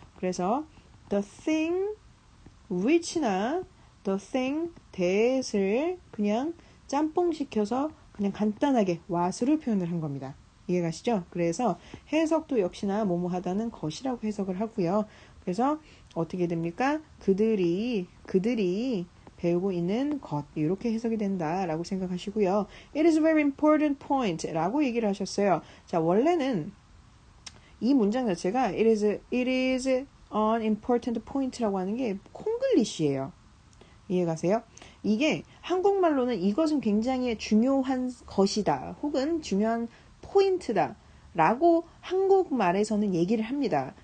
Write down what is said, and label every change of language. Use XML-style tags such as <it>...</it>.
<ko>그래서</ko> <en>the thing which</en> <ko>나</ko> <en>the thing that</en> <ko>을 그냥 짬뽕시켜서 그냥 간단하게 what으로 표현을 한 겁니다. 이해가시죠? 그래서 해석도 역시나 뭐뭐하다는 것이라고 해석을 하고요. 그래서 어떻게 됩니까? 그들이 배우고 있는 것 이렇게 해석이 된다라고 생각하시고요.</ko> <en>It is a very important point</en> <ko>라고 얘기를 하셨어요. 자, 원래는 이 문장 자체가</ko> <en>it is an important point</en> <ko>라고 하는 게 콩글리시예요. 이해가세요? 이게 한국말로는 이것은 굉장히 중요한 것이다 혹은 중요한 포인트다 라고 한국말에서는 얘기를 합니다.</ko>